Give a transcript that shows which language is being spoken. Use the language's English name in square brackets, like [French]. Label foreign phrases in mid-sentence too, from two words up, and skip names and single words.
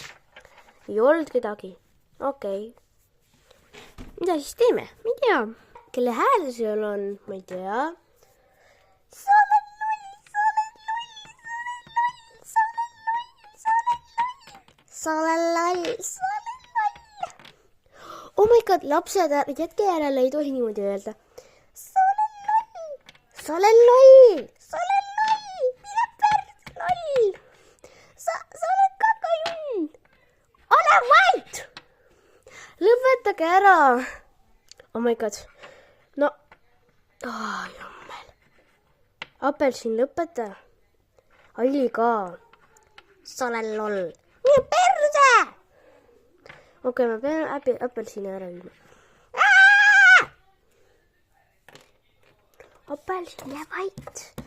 [Estonian] Ei olnud kedagi. Okei. Mida siis teeme? Ma ei tea. Kelle hääl seal on? Ma ei tea. Sa oled loll. [English] Oh my god, [Estonian] lapsed, jätke järele, ei tohi niimoodi öelda. Sa oled loll. Mine pärt, loll. Sa oled kakajunn. Ole vait. Lõpetage ära. [English] Oh my god. No. [Estonian] Jummel. Apelsin, lõpeta. Alli ka. Sa oled loll. Mine perse. Okei, ma pean apelsini ära viima. Apelsin, jää vait.